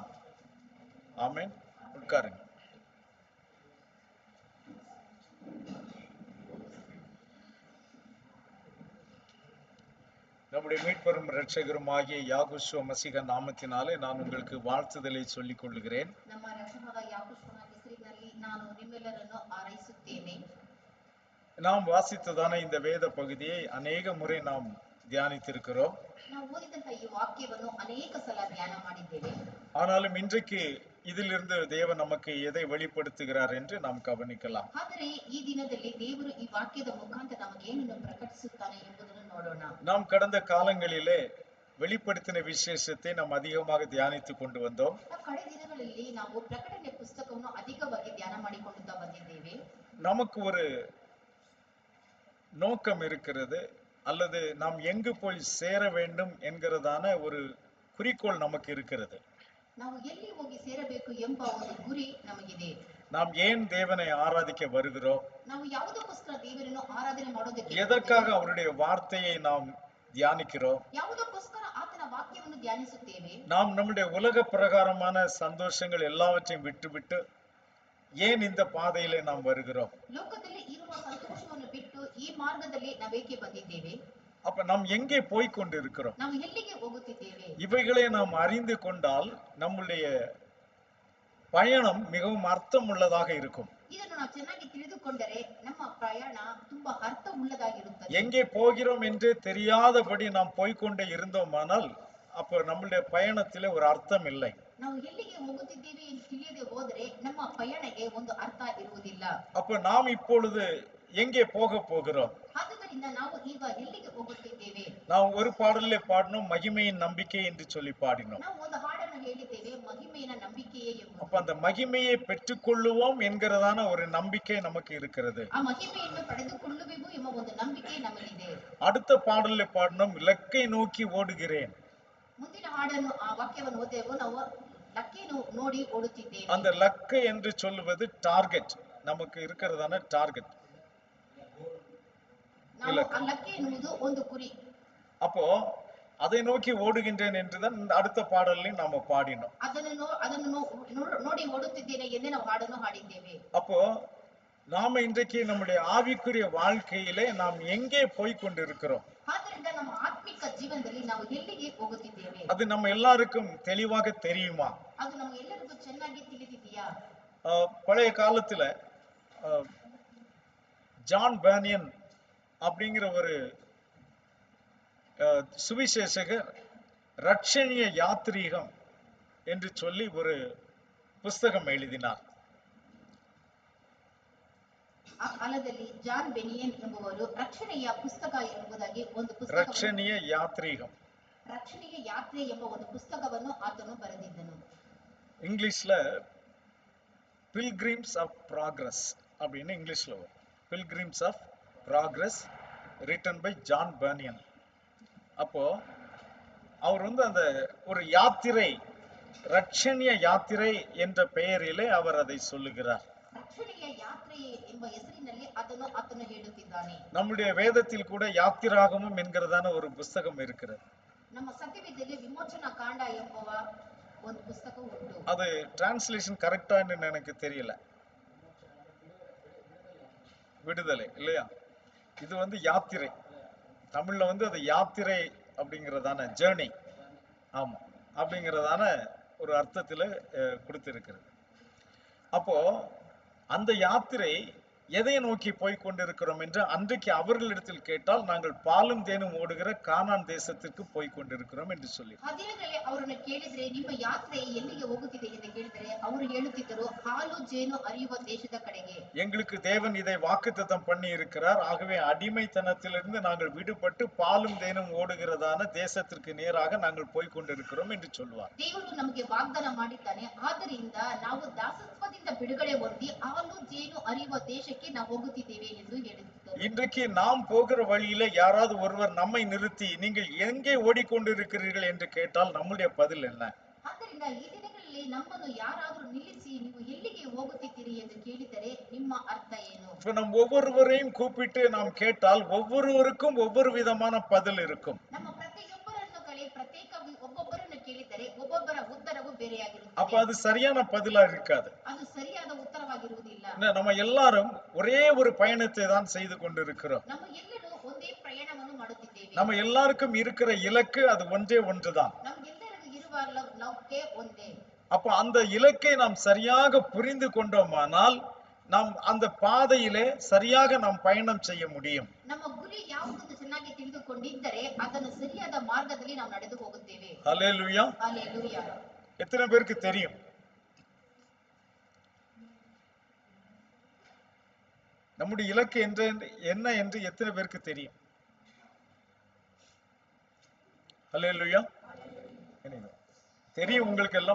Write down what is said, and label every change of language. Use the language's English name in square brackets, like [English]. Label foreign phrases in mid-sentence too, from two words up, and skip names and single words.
[Tamil] ஆமென். உட்காருங்க. நம்முடைய மீட்பரும் இரட்சகரும் ஆகிய யாகுஷுவ மசீக நாமத்தினாலே நான் உங்களுக்கு வாழ்த்துதலை சொல்லிக் கொள்ளுகிறேன். [Kannada] ನಮ್ಮ ರಕ್ಷಕನಾದ ಯಾಕೋಬನ ಹೆಸರಿನಲ್ಲಿ ನಾನು ನಿಮ್ಮೆಲ್ಲರನ್ನು ಹಾರೈಸುತ್ತೇನೆ. [Tamil] நாம் வாசித்ததான இந்த வேத பகுதியை அநேக முறை நாம் தியானித்திருக்கிறோம். [Kannada] ನಾವು ಓದಿದಂತ ಈ ವಾಕ್ಯವನ್ನು ಅನೇಕ ಸಲ ಧ್ಯಾನ ಮಾಡಿದ್ದೇವೆ. [Tamil] ஆனாலும் இன்றைக்கு இதிலிருந்து தேவன் நமக்கு எதை வெளிப்படுத்துகிறார் என்று நாம் கவனிக்கலாம். [Kannada] ಆದರೆ ಈ ದಿನದಲ್ಲಿ ದೇವರು ಈ ವಾಕ್ಯದ ಮುಖಾಂತರ ನಮಗೆ ಏನನ್ನು ಪ್ರಕಟಿಸುತ್ತಾನೆ ಎಂಬುದನ್ನು ನೋಡೋಣ. [Tamil] நாம் கடந்த காலங்களிலே வெளிப்படுத்தின விசேஷத்தை நாம் அதிகமாக தியானித்துக் கொண்டு வந்தோம். [Kannada] ಕಡೆ ದಿನಗಳಲ್ಲಿ ನಾವು ಪ್ರಕಟಣೆ ಪುಸ್ತಕವನ್ನು ಅಧಿಕವಾಗಿ ಧ್ಯಾನ ಮಾಡಿಕೊಳ್ಳುತ್ತಾ ಬಂದಿದ್ದೇವೆ. [Tamil] நமக்கு ஒரு நோக்கம் இருக்கிறது, அல்லது நாம் எங்கு போய் சேர வேண்டும் என்கிறதான ஒரு குறிக்கோள் நமக்கு இருக்கிறது. [Kannada] ನಾವು ಎಲ್ಲಿ ಹೋಗಿ ಸೇರಬೇಕು ಎಂಬ ಒಂದು ಗುರಿ ನಮಗಿದೆ. [Tamil] நாம் ஏன் தேவனை ஆராதிக்க வருகிறோம், [Kannada] ನಾವು ಯಾವುದಕ್ಕೋಸ್ಕರ ದೇವರನ್ನು ಆರಾಧನೆ ಮಾಡೋದಕ್ಕೆ, [Tamil] எதற்காக அவருடைய வார்த்தையை நாம் தியானிக்கிறோம், [Kannada] ಯಾವುದಕ್ಕೋಸ್ಕರ ಆತನ ವಾಕ್ಯವನ್ನು ಧ್ಯಾನಿಸುತ್ತೇವೆ, [Tamil] நாம் நம்முடைய உலக பிரகாரமான சந்தோஷங்கள் எல்லாவற்றையும் விட்டுவிட்டு ஏன் இந்த பாதையிலே நாம் வருகிறோம், [Kannada] ಲೋಕದಲ್ಲಿ ಇರುವ ಸಂತೋಷವನ್ನು ಬಿಟ್ಟು ಈ ಮಾರ್ಗದಲ್ಲಿ ನಾವೇಕೆ ಬಂದಿದ್ದೇವೆ, [Tamil] அப்ப நாம் எங்கே போய் கொண்டு இருக்கிறோம், [Kannada] ನಾವು ಎಲ್ಲಿಗೆ ಹೋಗುತ್ತಿದ್ದೇವೆ, [Tamil] இவைகளை நாம் அறிந்து கொண்டால் நம்முடைய பயணம் மிகவும் அர்த்தம் உள்ளதாக இருக்கும். [Kannada] ಇದನ್ನು ನಾವು ಚೆನ್ನಾಗಿ ತಿಳಿದುಕೊಂಡರೆ ನಮ್ಮ ಪ್ರಯಾಣ ತುಂಬಾ ಅರ್ಥ ಉಳ್ಳದಾಗಿರುತ್ತದೆ. [Tamil] எங்கே போகிறோம் என்று தெரியாதபடி நாம் போய்கொண்டே இருந்தோமானால் அப்ப நம்முடைய பயணத்திலே ஒரு அர்த்தம் இல்லை. [Kannada] ನಾವು ಎಲ್ಲಿಗೆ ಹೋಗುತ್ತಿದ್ದೇವೆ ಎಂದು ತಿಳಿಯದೆ ಹೋದರೆ ನಮ್ಮ ಪಯಣಕ್ಕೆ ಒಂದು ಅರ್ಥ ಇರುವುದಿಲ್ಲ. [Tamil] அப்ப நாம் இப்பொழுது எங்கே போக போகிறோம்? [Kannada] ಆದ್ದರಿಂದ ನಾವು ಈಗ ಎಲ್ಲಿಗೆ ಹೋಗುತ್ತಿದ್ದೇವೆ? [Tamil] நாம் ஒரு பாடலிலே பாடினோம், மகிமையின் நம்பிக்கை என்று சொல்லி பாடினோம். [Kannada] ನಾವು ಒಂದು ಹಾಡನ್ನು ಹೇಳಿದ್ದೇವೆ, ಮಹಿಮೆಯ ನಂಬಿಕೆಯೇ ಎಂಬುದು. [Tamil] அப்ப அந்த மகிமையை பெற்றுக்கொள்ளுவோம் என்கிறதான ஒரு நம்பிக்கை நமக்கு இருக்கிறது. [Kannada] ಆ ಮಹಿಮೆಯನ್ನು ಪಡೆದುಕೊಳ್ಳುವೆವು ಎಂಬ ಒಂದು ನಂಬಿಕೆ ನಮ್ಮಲ್ಲಿದೆ. [Tamil] அடுத்த பாடலிலே பாடினோம், இலக்கை நோக்கி ஓடுகிறேன். [Kannada] ಮುಂದಿನ ಹಾಡನ್ನು ಆ ವಾಕ್ಯವನ್ನು ಓದೆವು, ನಾವು ಲಕ್ಕೆಯನ್ನು ನೋಡಿ ಓಡುತ್ತಿದ್ದೇವೆ. [Tamil] அந்த லக்கை என்று சொல்லுவது டார்கெட், நமக்கு இருக்கிறதான டார்கெட். [Kannada] ನಾವು ಆ ಲಕ್ಕೆ ಎನ್ನುವುದು ಒಂದು ಗುರಿ. [Tamil] அப்போ அதை நோக்கி ஓடுகின்றேன் என்றுதான் அடுத்த பாடலையும் நாம பாடினோம். [Kannada] ಅದನ್ನು ನೋಡಿ ಓಡುತ್ತಿದ್ದೇನೆ ಎಂದು ನಾವು ಹಾಡನ್ನು ಹಾಡಿದ್ದೇವೆ. [Tamil] அப்போ நாம இன்றைக்கு நம்முடைய ஆவிக்குரிய வாழ்க்கையிலே நாம் எங்கே போய் கொண்டிருக்கிறோம்? [Kannada] ಆದ್ದರಿಂದ ನಮ್ಮ ಆತ್ಮಿಕ ಜೀವನದಲ್ಲಿ ನಾವು ಎಲ್ಲಿಗೆ ಹೋಗುತ್ತಿದ್ದೇವೆ? [Tamil] அது நம்ம எல்லாருக்கும் தெளிவாக தெரியுமா? [Kannada] ಅದು ನಮಗೆಲ್ಲರಿಗೂ ಚೆನ್ನಾಗಿ ತಿಳಿದಿದೆಯಾ? [Tamil] பழைய காலத்துல ஜான் பேனியன் அப்படிங்கிற ஒரு சுவிசேஷகர் ரட்சணிய யாத்ரீகம் என்று சொல்லி ஒரு புஸ்தகம் எழுதினார். [Kannada] ಆ ಕಾಲದಲ್ಲಿ ಜಾನ್ ಬೆನಿಯನ್ ಎಂಬುವರು ರಕ್ಷಣೆಯ ಪುಸ್ತಕ ಎಂಬುದಾಗಿ ಒಂದು ಪುಸ್ತಕ, [Tamil] ரட்சணிய யாத்ரீகம், [Kannada] ರಕ್ಷಣೆಯ ಯಾತ್ರೆ ಎಂಬ ಒಂದು ಪುಸ್ತಕವನ್ನು ಆತನು ಬರೆದಿದ್ದನು. [Tamil] இங்கிலீஷ்ல பில்கிரிம்ஸ் ஆஃப் ப்ராக்ரஸ் அப்படின்னு இங்கிலீஷ்ல வரும். [English] Pilgrims of Progress written by John Bunyan. [Tamil] அப்போ அவர் அந்த ஒரு யாத்திரை, ரட்சணிய யாத்திரை என்ற பெயரிலே அவர் அதை சொல்லுகிறார். [Kannada] ರಕ್ಷಣೆಯ ಯಾತ್ರೆ ಎಂಬ ಹೆಸರಿನಲ್ಲಿ ಆತನು ಹೇಳುತ್ತಿದ್ದಾನೆ. [Tamil] நம்முடைய வேதத்தில் கூட யாத்திராகமம் என்கிறதான ஒரு புஸ்தகம் இருக்கிறது. [Kannada] ನಮ್ಮ ಸತ್ಯವೇದದಲ್ಲಿ ವಿಮೋಚನಾ ಕಾಂಡ ಎಂಬ ಒಂದು ಪುಸ್ತಕ ಉಂಟು. [Tamil] அது [English] translation correctaannu [Tamil] எனக்கு தெரியல. விடுதலை இல்லையா? இது யாத்திரை, தமிழ்ல அது யாத்திரை அப்படிங்கிறதான ஜேர்னி, ஆமா, அப்படிங்கிறதான ஒரு அர்த்தத்துல கொடுத்திருக்கிறது. அப்போ அந்த யாத்திரை எதை நோக்கி போய் கொண்டிருக்கிறோம் என்று அன்றைக்கு அவர்களிடத்தில் கேட்டால், நாங்கள் பாலும் தேனும் ஓடுகிற கானான் தேசத்திற்கு போய் கொண்டிருக்கிறோம் என்று சொல்லி. [Kannada] ಅದಿನಗಳಲ್ಲಿ ಅವರನ್ನು ಕೇಳಿದ್ರೆ ನಿಮ್ಮ ಯಾತ್ರೆ ಎಲ್ಲಿಗೆ ಹೋಗುತ್ತಿದೆ ಎಂದು ಕೇಳಿದರೆ ಅವರು ಹೇಳುತ್ತಿದ್ದರು, ಹಾಲು ಜೇನು ಹರಿಯುವ ದೇಶದ ಕಡೆಗೆ. [Tamil] எங்களுக்கு தேவன் இதை வாக்குத்தத்தம் பண்ணி இருக்கிறார், ஆகவே அடிமைத்தனத்திலிருந்து நாங்கள் விடுபட்டு பாலும் தேனும் ஓடுகிறதான தேசத்திற்கு நேராக நாங்கள் போய் கொண்டிருக்கிறோம் என்று சொல்வார். [Kannada] ದೇವರು ನಮಗೆ ವಾಗ್ದಾನ ಮಾಡಿದ್ದಾನೆ, ಆದ್ದರಿಂದ ನಾವು ದಾಸತ್ವದಿಂದ ಬಿಡುಗಡೆ ಹೊಂದಿ ಹಾಲು ಜೇನು ಹರಿಯುವ ದೇಶಕ್ಕೆ ನಾವು ಹೋಗುತ್ತಿದ್ದೇವೆ ಎಂದು ಹೇಳಿದರು. [Tamil] இன்றைக்கு நாம் போகிற வழியில யாராவது ஒருவர் நம்மை நிறுத்தி நீங்கள் எங்கே ஓடிக்கொண்டிருக்கிறீர்கள் என்று கேட்டால் நம்முடைய பதில் என்ன? [Kannada] ಆದ್ದರಿಂದ ಈ ದಿನಗಳಲ್ಲಿ ನಮ್ಮನ್ನು ಯಾರಾದರೂ ನಿಲ್ಲಿಸಿ ನೀವು ಎಲ್ಲಿಗೆ ಹೋಗುತ್ತಿದ್ದೀರಿ ಎಂದು ಕೇಳಿದರೆ ನಿಮ್ಮ ಅರ್ಥ ಏನು? [Tamil] இப்ப நம் ஒவ்வொருவரையும் கூப்பிட்டு நாம் கேட்டால் ஒவ்வொருவருக்கும் ஒவ்வொரு விதமான பதில் இருக்கும். [Kannada] ನಮ್ಮ ಪ್ರತಿಯೊಬ್ಬರನ್ನು ಪ್ರತ್ಯೇಕ ಒಬ್ಬೊಬ್ಬರನ್ನು ಕೇಳಿದರೆ ಒಬ್ಬೊಬ್ಬರ ಉತ್ತರವು ಬೇರೆಯಾಗಿರುತ್ತದೆ. [Tamil] அப்ப அது சரியான பதிலா இருக்காது. [Kannada] ಅದು ಸರಿಯಾದ ಉತ್ತರವಾಗಿರುವುದಿಲ್ಲ. [Tamil] நம்ம எல்லாரும் ஒரே ஒரு பயணத்தை தான் செய்து கொண்டிருக்கிறோம். [Kannada] நம்ம ಎಲ್ಲರೂ ಒಂದೇ ಪ್ರಯಾಣವನ್ನು ಮಾಡುತ್ತಿದ್ದೇವೆ. [Tamil] நம்ம எல்லாருக்கும் இருக்கிற இலக்கு அது ஒன்றே ஒன்றுதான். [Kannada] ನಮಗೆಲ್ಲರಿಗೂ ಇರುವ ಲಕ್ಷ್ಯ ಒಂದೇ. [Tamil] அப்ப அந்த இலக்கை நாம் சரியாக புரிந்து கொண்டோமானால் நாம் அந்த பாதையிலே சரியாக நாம் பயணம் செய்ய முடியும். [Kannada] ನಮ್ಮ ಗುರಿ ಯಾವುದೆಂದು ಚೆನ್ನಾಗಿ ತಿಳಿದುಕೊಂಡಿದ್ದರೆ ಅದನ್ನು ಸರಿಯಾದ ಮಾರ್ಗದಲ್ಲಿ ನಾವು ನಡೆದು ಹೋಗುತ್ತೇವೆ. [Tamil] ஹல்லேலூயா. ஹல்லேலூயா. எத்தனை பேருக்கு தெரியும்? நம்முடைய இலக்கு என்ன என்று எத்தனை பேருக்கு தெரியும்? ஹல்லேலூயா. தெரியும் உங்களுக்கு எல்லாம்.